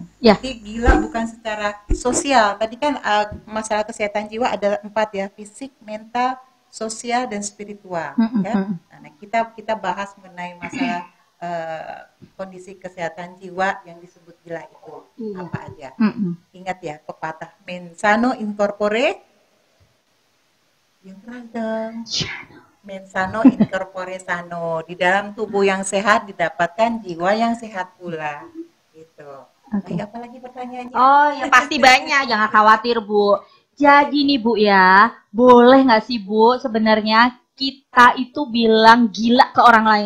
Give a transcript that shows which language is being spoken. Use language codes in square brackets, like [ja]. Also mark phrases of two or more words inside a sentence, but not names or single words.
[id] Jadi gila bukan secara sosial. Tadi kan masalah kesehatan jiwa ada 4 ya, fisik, mental, sosial dan spiritual ya. Nah, kita bahas mengenai masalah kondisi kesehatan jiwa yang disebut gila itu apa aja. Ingat ya pepatah [la] mens sano in corpore [id] yang ragam [la] Mens sano in corpore sano. [id] Di dalam tubuh yang sehat didapatkan jiwa yang sehat pula. Gitu. Oke. Apa lagi pertanyaannya? Oh ya pasti banyak, jangan khawatir Bu. Jadi nih Bu ya, boleh nggak sih Bu sebenarnya kita itu bilang gila ke orang lain?